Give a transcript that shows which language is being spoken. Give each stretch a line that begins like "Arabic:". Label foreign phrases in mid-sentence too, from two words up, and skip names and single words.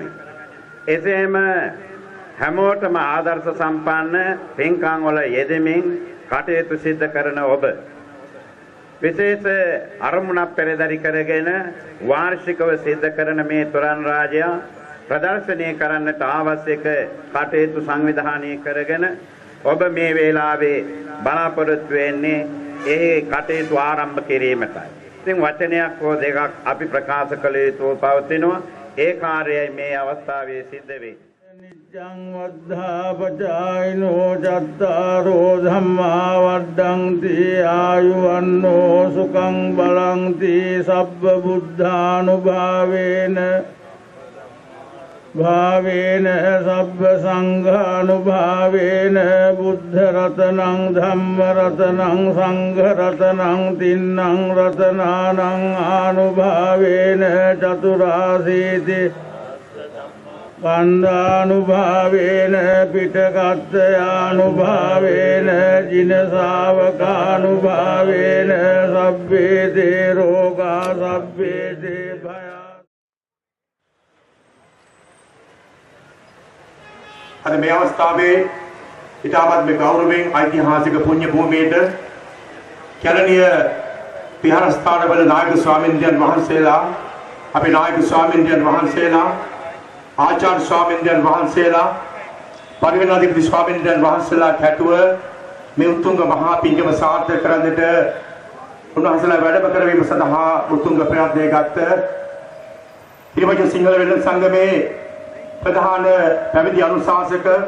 Sinhala: එසේම හැමෝටම ආදර්ශ සම්පන්න පින්කම් වල යෙදෙමින් කටයුතු සිද්ධ කරන ඔබ විශේෂ අරමුණක් පෙරදරි කරගෙන වාර්ෂිකව සිද්ධ කරන මේ තොරන් රාජයා ප්‍රදර්ශනය කරන්නට අවශ්‍යක කටයුතු සංවිධානය කරගෙන ඔබ මේ වේලාවේ බලාපොරොත්තු වෙන්නේ ඒ කටයුතු ආරම්භ කිරීමටයි. ඉතින් වචනයක් හෝ දෙකක් අපි ප්‍රකාශ කළ යුතුව පවතිනවා. ඒ කාර්යය මේ අවස්ථාවේ සිද්ධ වේ.
Pali: ජං වද්ධාපචායිනෝ චත්තාරෝ ධම්මා වඩ්ඩන්ති ආයුවන්නෝ සුඛං බලන්ති සබ්බ බුද්ධානුභාවේන සබ්බ සංඝානුභාවේන බුද්ධ රතනං ධම්ම රතනං සංඝ රතනං තින්නං රතනානං ආනුභාවේන චතුරාසීති කන්දානුභාවේන පිටකත්තයානුභාවේන ජින ශාවකානුභාවේන සබ්බේ තේ රෝගා සබ්බේ තේ භයා.
Sinhala: අද මේ අවස්ථාවේ ඉතාමත් මේ ගෞරවයෙන් ඓතිහාසික පුණ්‍ය භූමියට කැලණිය විහාරස්ථානවල නායක ස්වාමීන් වහන්සේලා අපේ නායක ස්වාමීන් වහන්සේලා ආචාර්ය ස්වාමීන් වහන්සේලා පරිවේනාධිපති ස්වාමීන් වහන්සේලා කැටුව මේ උතුංග මහා පිංකම සාර්ථක කරන්නට උන්වහන්සේලා වැඩම කරවීම සඳහා උතුංග ප්‍රයත්නය ගත්ත ඊවගේ සිංහල වෙළඳ සංගමේ ප්‍රධාන පැවිදි අනුශාසක